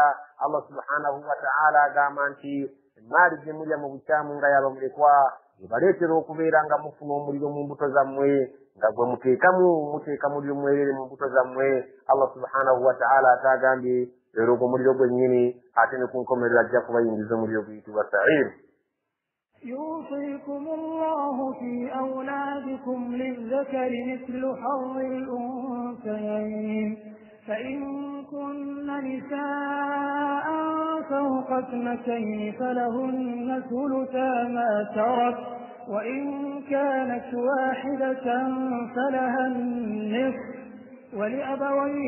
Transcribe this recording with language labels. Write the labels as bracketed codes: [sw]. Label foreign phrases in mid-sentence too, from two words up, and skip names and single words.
[ar] الله سبحانه وتعالى [lg] agamba nti emaali gye mulya mu bukyamu nga yabamulekwa baleetera okubeera nga mufuna omuliro mu mbuto zammwe nga gwe muteeka muliro mwerere mu mbuto zammwe. [ar] الله سبحانه وتعالى [lg] atagambye leero ogwo muliro gwennyini ate ne ku nkomerero ajja kubayingiza omuliro guyitibwa sa'ir. [ar] يوصيكم الله في أولادكم للذكر مثل حظ الأنثيين فإن كن نساء فوق اثنتين فلهن ثلثا ما ترك وإن كانت واحدة فلها النصف ولأبويه